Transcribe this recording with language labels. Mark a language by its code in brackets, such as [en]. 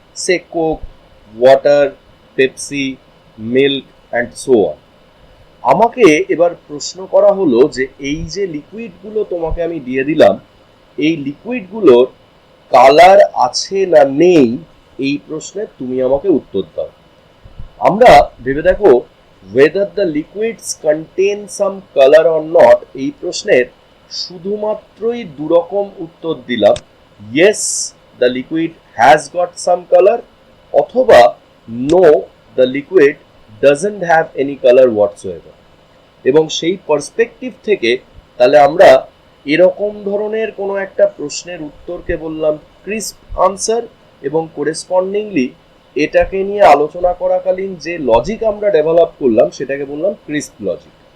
[en] সে coke, water, Pepsi, milk and so on. [bn] আমাকে এবার প্রশ্ন করা হলো যে এই যে লিকুইডগুলো তোমাকে আমি দিয়ে দিলাম, এই লিকুইডগুলোর কালার আছে না নেই, এই প্রশ্নে তুমি আমাকে উত্তর দাও। আমরা ভেবে দেখো [en] whether the liquids contain some color or not, [bn] এই প্রশ্নের শুধুমাত্রই দুরকম উত্তর দিলাম, [en] yes the liquid has got some color [bn] অথবা [en] no the liquid doesn't have any color whatsoever। [bn] এবং সেই পার্সপেক্টিভ থেকে তাহলে আমরা এরকম ধরনের কোনো একটা প্রশ্নের উত্তরকে বললাম ক্রিস্প আনসার, এবং করেসপন্ডিংলি এটাকে নিয়ে আলোচনা করাকালীন যে লজিক আমরা ডেভেলপ করলাম সেটাকে বললাম ক্রিস্প লজিক।